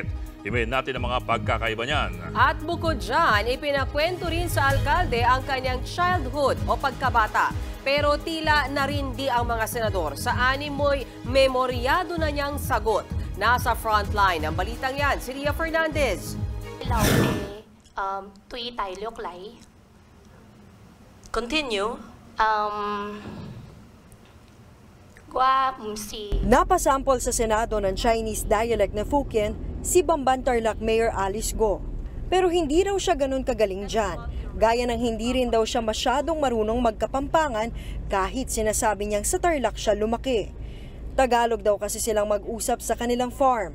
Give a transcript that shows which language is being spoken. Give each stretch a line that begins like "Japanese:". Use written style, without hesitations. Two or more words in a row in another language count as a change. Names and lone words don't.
Filipino: Himayin natin ang mga pagkakaiba niyan. At bukod dyan, ipinakwento rin sa alkalde ang kanyang childhood o pagkabata. Pero tila narindi ang mga senador. Sa anim mo'y memoryado na niyang sagot. Nasa frontline ang balitang yan, si Ria Fernandez. tuy tài lược lấy.
English: Continue. Qua si
Filipino: Napasampol sa Senado ng Chinese dialect na Fukien si Bamban Tarlac Mayor Alice Go. Pero hindi raw siya ganun kagaling dyan. Gaya ng hindi rin daw siya masyadong marunong magkapampangan kahit sinasabi niyang sa Tarlac siya lumaki. Tagalog daw kasi silang mag-usap sa kanilang farm.